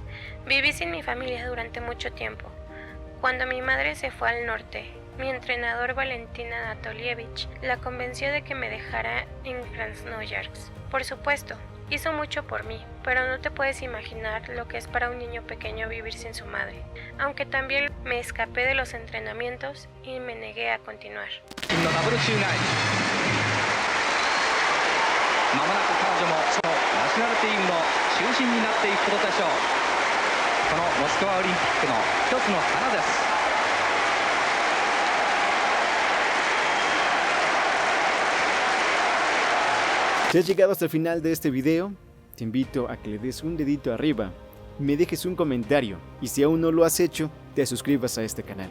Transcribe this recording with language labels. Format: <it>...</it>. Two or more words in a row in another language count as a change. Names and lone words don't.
<es>Viví sin mi familia durante mucho tiempo. Cuando mi madre se fue al norte, mi entrenador Valentin Anatolievich la convenció de que me dejara en Krasnoyarsk. Por supuesto, hizo mucho por mí, pero no te puedes imaginar lo que es para un niño pequeño vivir sin su madre. Aunque también me escapé de los entrenamientos y me negué a continuar.</es> <ja>まもなく彼女もそのナショナルチームの中心になっていくことでしょう。このモスクワオリンピックの一つの花です。</ja> <es>Si has llegado hasta el final de este video, te invito a que le des un dedito arriba, me dejes un comentario y si aún no lo has hecho, te suscribas a este canal.</es>